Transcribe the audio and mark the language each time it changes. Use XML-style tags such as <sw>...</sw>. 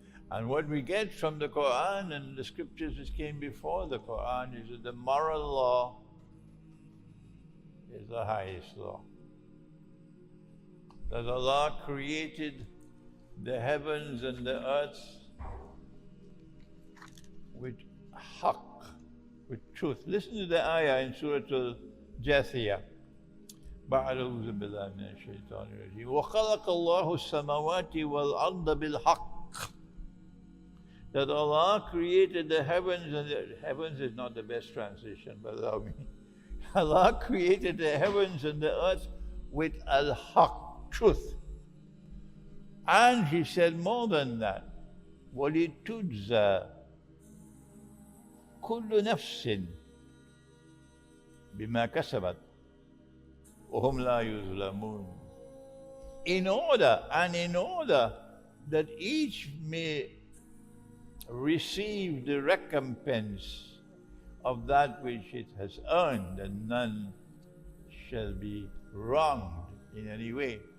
<en>And what we get from the Qur'an and the scriptures which came before the Qur'an is that the moral law is the highest law. That Allah created the heavens and the earth with haqq, with truth. Listen to the ayah in Surah Al-Jathiyah.</en> <ar>أعوذ بالله من الشيطان الرجيم وخلق الله السماوات والأرض بالحق.</ar> <en>That Allah created the heavens, and the heavens is not the best translation, but allow me. Allah created the heavens and the earth with al-haq, truth. And He said more than that,</en> <ar>وَلِتُجْزَى كُلُّ نَفْسٍ بِمَا كَسَبَتْ وَهُمْ لَا يُظْلَمُونَ.</ar> <en>In order that each may receive the recompense of that which it has earned, and none shall be wronged in any way.</en>